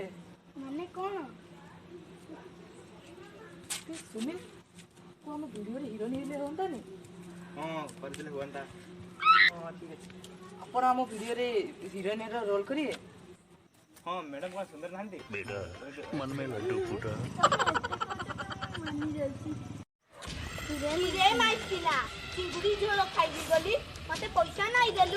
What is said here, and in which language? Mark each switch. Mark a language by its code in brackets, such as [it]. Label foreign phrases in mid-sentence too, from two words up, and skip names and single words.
[or] ମାନେ କ'ଣ? ସୁନିଲ ତୁ ଆମ ଭିଡ଼ିଓରେ ହିରୋଇନ୍ ହେଲେ ହୁଅନ୍ତାନି? ହଁ କରିଦେଲେ ହୁଅନ୍ତା। ହଁ ଠିକ୍ ଅଛି, ଆପଣ ଆମ ଭିଡ଼ିଓରେ ହିରୋଇନ୍ର ରୋଲ୍ କରିବେ? ହଁ ମ୍ୟାଡ଼ାମ୍ କ'ଣ ସୁନ୍ଦର ନାହାନ୍ତି? [hi] मन में लड्डू फूटा। [or] ରେ ମାଇଥିଲା ଚିଙ୍ଗୁଡ଼ି ଝୋଳ ଖାଇବି ବୋଲି ମତେ ପଇସା ନାଇଁ ଦେଲୁ।